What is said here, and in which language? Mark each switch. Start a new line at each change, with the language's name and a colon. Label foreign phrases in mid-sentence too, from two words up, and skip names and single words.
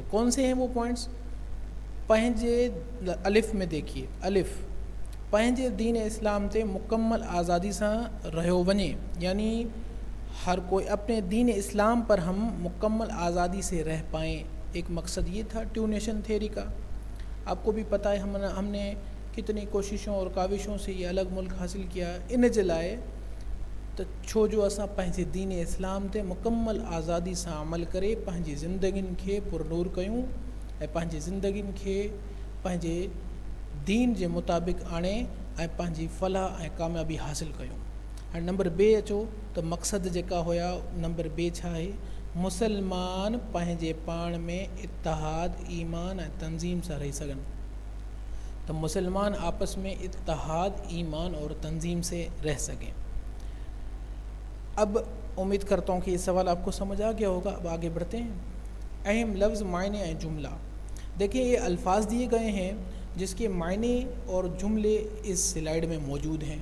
Urdu: کون سے ہیں وہ پوائنٹس?
Sindhi: पंहिंजे अलिफ में देखिए, अलिफ पंहिंजे दीन इस्लाम ते मुकम्मल आज़ादी सां रहियो वञे,
Urdu: یعنی ہر کوئی اپنے دین اسلام پر ہم مکمل آزادی سے رہ پائیں. ایک مقصد یہ تھا
English: two nation theory
Urdu: کا۔ آپ کو بھی پتہ ہے ہم نے کتنی کوششوں اور کاوشوں سے یہ الگ ملک حاصل کیا.
Sindhi: इन जे लाइ तो छो जो असां पंहिंजे दीन इस्लाम ते मुकम्मल आज़ादी सां अमल करे पंहिंजी ज़िंदगियुनि खे पुरनूर कयूं ऐं पंहिंजी ज़िंदगियुनि खे पंहिंजे दीन जे मुताबिक़ आणे ऐं पंहिंजी फलाह ऐं कामयाबी हासिल कयूं। हाणे नंबर ॿ अचो त मक़सद जेका हुया, नंबर ॿ छा आहे? मुसलमान पंहिंजे पाण में इत्तिहाद, ईमान ऐं तंज़ीम सां रही सघनि।
Urdu: تو مسلمان آپس میں اتحاد، ایمان اور تنظیم سے رہ سکیں. اب امید کرتا ہوں کہ یہ سوال آپ کو سمجھ آ گیا ہوگا. اب آگے بڑھتے ہیں. اہم لفظ، معنی اور جملہ۔ دیکھیے یہ الفاظ دیے گئے ہیں جس کے معنی اور جملے اس سلائیڈ میں موجود ہیں.